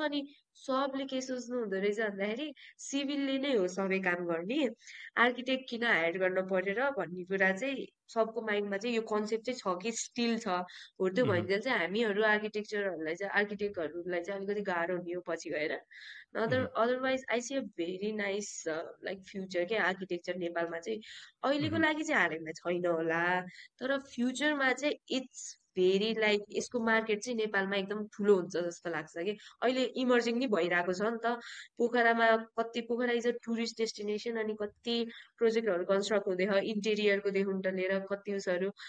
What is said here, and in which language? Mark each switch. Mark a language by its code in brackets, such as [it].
[ne] अनि सबले के सोच्नु हुँदो रहेछ भन्दाखेरि सिभिलले नै हो सबै काम गर्ने, आर्किटेक्ट किन हायर गर्न पर्यो र भन्ने कुरा चाहिँ सबको माइन्डमा चाहिँ यो कन्सेप्ट चाहिँ छ कि स्टिल छ। हो त्यो भइन्जेल चाहिँ हामीहरू आर्किटेक्चरहरूलाई चाहिँ आर्किटेक्टहरूलाई चाहिँ अलिकति गाह्रो हुने हो पछि गएर। [en] Otherwise I see a very nice like future के architecture नेपालमा चाहिँ। [ne] अहिलेको लागि चाहिँ हालैमा छैन होला, तर फ्युचरमा चाहिँ [en] it's very like [ne] यसको मार्केट चाहिँ नेपालमा एकदम ठुलो हुन्छ जस्तो लाग्छ कि। अहिले इमर्जिङ नि भइरहेको छ नि त। पोखरामा कति, [en] Pokhara is a tourist destination, [ne] अनि कति प्रोजेक्टहरू कन्स्ट्रक्ट हुँदैछ इन्टेरियरको देखि लिएर कति उसहरू।